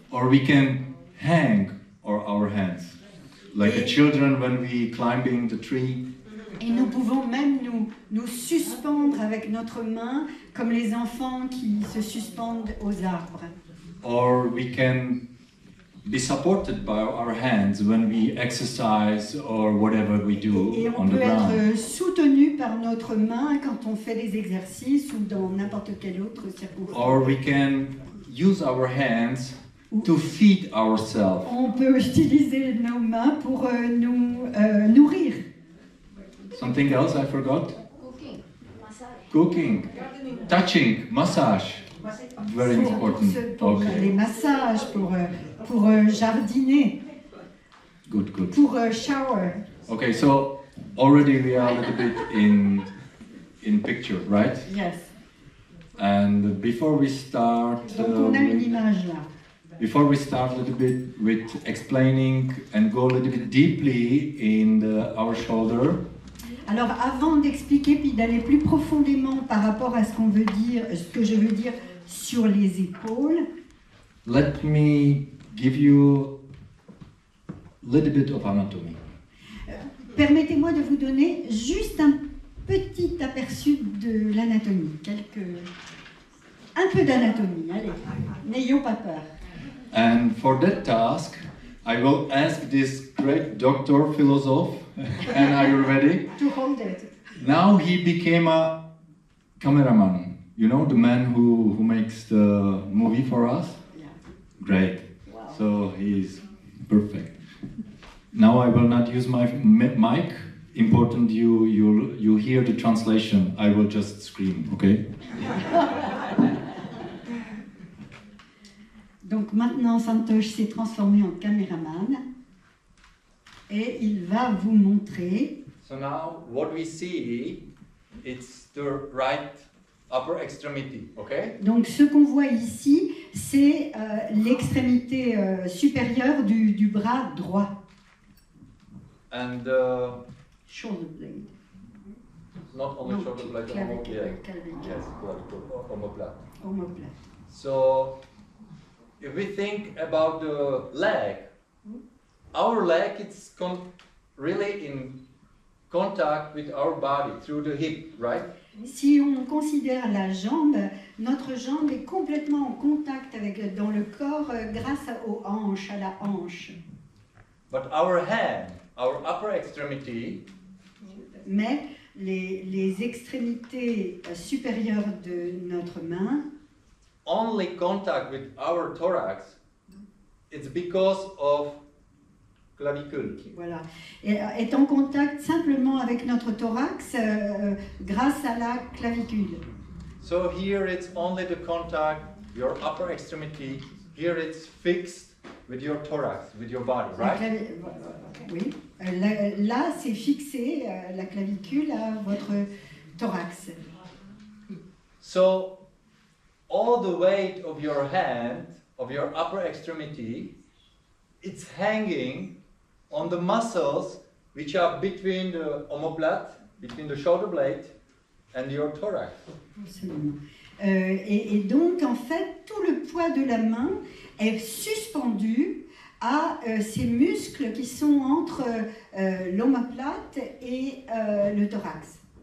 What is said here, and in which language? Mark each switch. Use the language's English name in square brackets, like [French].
[English] Or we can hang our hands, like the children when we climbing the tree. [French] Et nous pouvons même nous suspendre avec notre main, comme les enfants qui se suspendent aux arbres. [English] Or we can be supported by our hands when we exercise or whatever we do [French] Et on [English] on the [French] peut [English] ground. [French] être soutenu par notre main quand on fait des exercices ou dans n'importe quelle autre circonstance. [English] Or we can use our hands to feed ourselves. [French] On peut utiliser nos mains pour nous nourrir. [English] Something else I forgot? Cooking, touching, massage. Very important. [French] Pour les [English] Okay, [French] massages, pour jardiner, [English] good. [French] pour shower. [English] Okay, so already we are a little bit in picture, right? Yes. And before we start, [French] Donc on a une image là. [English] before we start a little bit with explaining and go a little bit deeply in our shoulder, [French] Alors, avant d'expliquer puis d'aller plus profondément par rapport à ce qu'on veut dire, ce que je veux dire sur les épaules, [English] let me give you a little bit of anatomy. [French] Permettez-moi de vous donner juste un petit aperçu de l'anatomie, un peu d'anatomie, allez, n'ayons pas peur. [English] And for that task, I will ask this great doctor, philosopher, and Ayurvédique. To hold it. Now he became a cameraman. You know, the man who makes the movie for us? Yeah. Great. Wow. So he's perfect. Now I will not use my mic. Important you hear the translation. I will just scream, okay? [French] Donc maintenant, Santosh s'est transformé en caméraman et il va vous montrer. [English] So now what we see, it's the right upper extremity, okay? [French] Donc ce qu'on voit ici, c'est l'extrémité supérieure du bras droit. [English] And shoulder blade. Not only shoulder blade, [French] clavicule. [English] Yes, omoplate. [French] Omoplate. [English] So if we think about the leg, our leg it's really in contact with our body through the hip, right? [French] Si on considère la jambe, notre jambe est complètement en contact dans le corps grâce aux hanches, à la hanche. [English] But our hand, our upper extremity, [French] mais les extrémités supérieures de notre main [English] only contact with our thorax, it's because of clavicule. [French] Voilà, est en contact simplement avec notre thorax grâce à la clavicule. [English] So here it's only the contact, your upper extremity, here it's fixed with your thorax, with your body, right? [French] Oui, là c'est fixé, la clavicule à votre thorax. [English] So all the weight of your hand, of your upper extremity, it's hanging on the muscles which are between the omoplate, between the shoulder blade and your thorax. [French] Absolument. Et donc en fait tout le poids de la main est suspendu à ces muscles qui sont entre l'omoplate et le thorax.